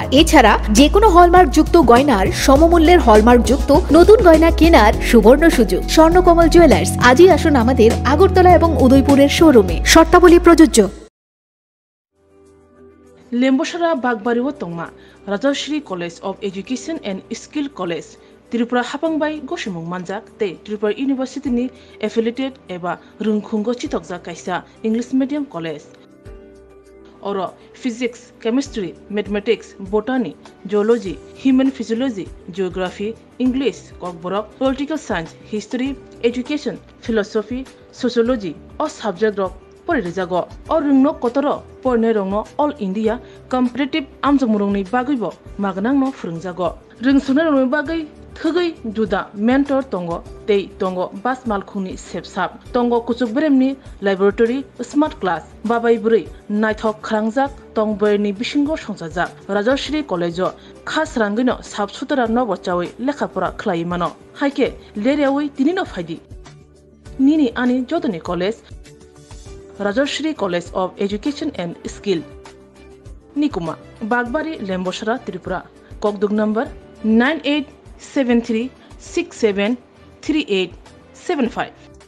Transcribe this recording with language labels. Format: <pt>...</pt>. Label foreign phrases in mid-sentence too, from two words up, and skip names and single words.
<bn>এছাড়া যে কোনো হলমার্ক যুক্ত গয়নার সমমূল্যের হলমার্ক যুক্ত নতুন গয়না কেনার সুবর্ণ সুযোগ। স্বর্ণকমল জুয়েলার্স, আজই আসুন আমাদের আগরতলা এবং উদয়পুরের শোরুমে। শর্তাবলী প্রযোজ্য।</bn> <trp>লেম্বসরা বাগবাড়িও তংমা রাজশ্রী কলেজ অফ এডুকেশন এন্ড স্কিল কলেজ त्रिपुरा हापांबाई गसिमुं मानजाक ते त्रिपुरा यूनिवर्सिटीनि एफिलिएटेड एबा रुंखुंगो चितकजाक कायसा</trp> <en>English medium</en> <trp>कलेज और फिजिक्स, केमिस्ट्री, मैथमेटिक्स, बॉटनी, जियोलॉजी, ह्यूमन फिजियोलॉजी, जियोग्राफी, इंग्लिश, ककबरक,</trp> <en>political science,</en> <trp>हिस्ट्री, एजुकेशन, फिलॉसफी, सोशियोलॉजी और सब्जेक्ट रक परिरेजागो और रुंनो कतर परने रंगनो</trp> <en>All India competitive</en> <trp>आमजमुरंनि बागैबो मागनांनो फोरोंजागो रोंसुनो रंगनि बागै थगै जुदा मेंटर तंगो तै तंगो बास मालखुंनि सेबसाब तंगो कुचुक ब्रेमनि लैबोरेटरी</trp> <en>smart class</en> <trp>बाबाय बुरै नायथक खालांजाक तंबरनि बिसिंगो संजाजाक राजश्री कलेजो खास रांगैनो साबसुतरा नबचावै लेखाफोरा खलाय मानो हायके लेरियावै दिनिनो फायदि निनि आनि जतनि कलेज राजश्री कलेज ऑफ एजुकेशन एंड स्किल निकुमा बागबारी लेम्बसरा त्रिपुरा ककदुक नंबर 9873673875</trp>